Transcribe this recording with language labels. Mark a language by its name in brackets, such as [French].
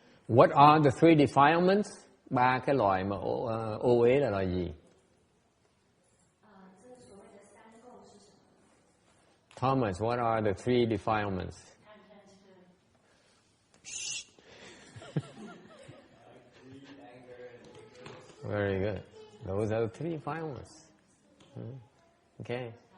[English] What are the three defilements? [Vietnamese] Ba cái loại mà ô uế là loại gì? [English] Thomas, what are the three defilements? Very good. Those are the three defilements. Okay.